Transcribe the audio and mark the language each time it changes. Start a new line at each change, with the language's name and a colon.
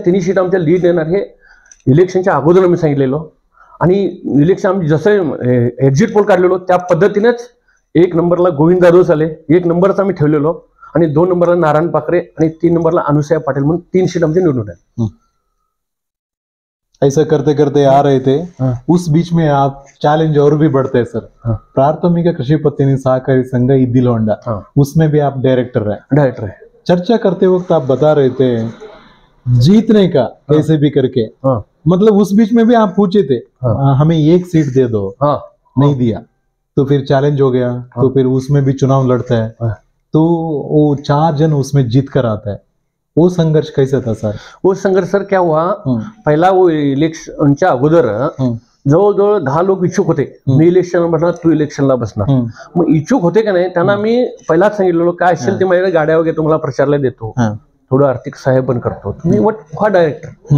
Marathi: तिन्ही सीट आमच्या लीड येणार हे इलेक्शनच्या अगोदर आम्ही सांगितलेलो. आणि इलेक्शन आम्ही जसं एक्झिट पोल काढलेलो त्या पद्धतीनेच 1 नंबरला गोविंद जाधव आले, 1 नंबरच आम्ही ठेवलेलो, आणि 2 नंबरला नारायण पाखरे आणि 3 नंबरला अनुसया पाटील म्हणून 3 सीट आमचे निवडून आहे.
Hindi: ऐसा करते करते आ रहे थे. उस बीच में आप चैलेंज और भी बढ़ते हैं सर. प्राथमिक कृषि पत्नी सहकारी संघ इद्दिलोंडा, उसमें भी आप डायरेक्टर है. चर्चा करते वक्त आप बता रहे थे जीतने का कैसे भी करके, मतलब उस बीच में भी आप पूछे थे हमें 1 सीट दे दो, नहीं दिया तो फिर चैलेंज हो गया. तो फिर उसमें भी चुनाव लड़ता है तो वो 4 जन उसमें जीत कर आता है. वो संघर्ष कैसा था सर? वो संघर्ष सर क्या हुआ,
Marathi: पहिला वो इलेक्शनच्या अगोदर जवळजवळ 10 लोक इच्छुक होते. मी इलेक्शन म्हटलं तू इलेक्शनला बसणार. मग इच्छुक होते का नाही त्यांना मी पहिलाच सांगितलेलो काय असेल ते माझ्या गाड्या वगैरे तुम्हाला प्रचारला देतो, थोडं आर्थिक सहाय्य पण करतो, तुम्ही व्हा डायरेक्टर.